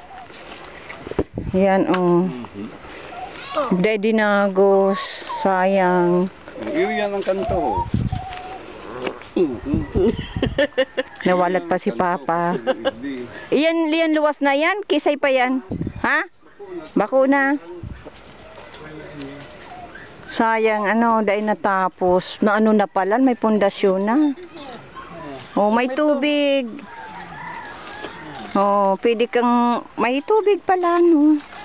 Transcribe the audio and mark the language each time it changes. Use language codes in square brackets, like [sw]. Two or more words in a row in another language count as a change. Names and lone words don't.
[tl] Yan, oh. Daddy Nagos. Sayang. [bik] Iyo yan ang kanto. Nawalat pa si Papa. Iyan luwas na yan. Kisay pa yan. Ha? [tl] Bakuna. Sayang, ano, dahil natapos. Na ano na pala, may pundasyon na. Oh, may tubig. Oh, pwede kang, may tubig pala, no.